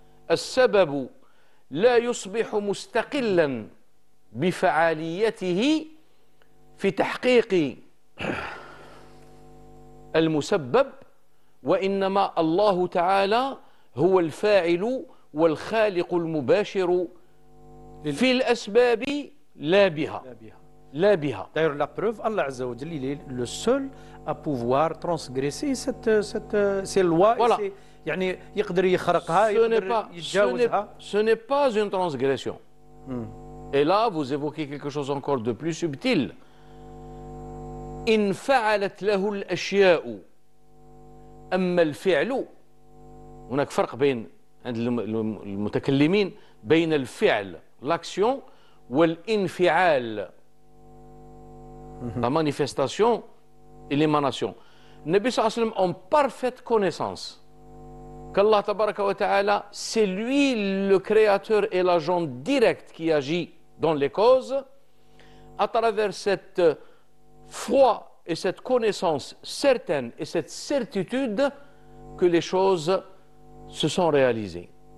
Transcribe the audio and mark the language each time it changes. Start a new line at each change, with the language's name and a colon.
Arabic: السبب لا يصبح مستقلا بفعاليته في تحقيق المسبب وإنما الله تعالى هو الفاعل والخالق المباشر في الأسباب لا بها. لا بها.
French: D'ailleurs, la preuve, Allah Azza wa Jalla, il est le seul à pouvoir transgresser ces lois. Voilà.
Arabic: يعني يقدر يخرقها يقدر يتجاوزها.
French: Ce n'est pas une transgression. Et là, vous évoquez quelque chose encore de plus subtil.
Arabic: إن فعلت له الأشياء أما الفعل. هناك فرق بين عند المتكلمين بين الفعل l'action والانفعال
French: la manifestation et l'émanation. Nabi sallallahu alayhi wa sallam en parfaite connaissance qu'Allah tabaraka wa ta'ala, c'est lui le créateur et l'agent direct qui agit dans les causes. À travers cette foi et cette connaissance certaine et cette certitude que les choses se sont réalisées.